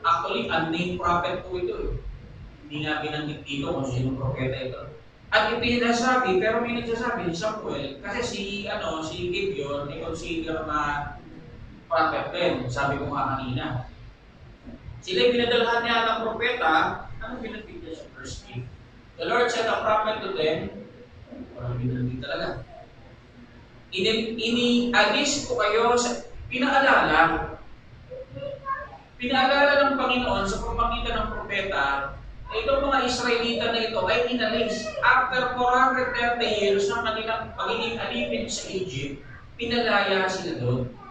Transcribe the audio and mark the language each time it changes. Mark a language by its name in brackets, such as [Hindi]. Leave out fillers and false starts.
[Filipino] Actually, unnamed prophet po ito. Hindi nga binanggit dito kung sino propeta ito. At ipinasabi, pero may nagsasabi, Samuel, kasi si Gideon, i-consider na prophet din. Sabi ko nga kanina. Sila'y pinadalhan niya ng propeta. Ano binanggit niya sa verse 8? [English] The Lord sent a prophet to them. [Filipino] Parang binanggit talaga. Inialis ko kayo sa pinaalala ng Panginoon sa pamamagitan ng propeta na itong mga Israelita na ito ay inalis. After 430 years ng kanilang pagiging alipin sa Egypt, pinalaya sila doon.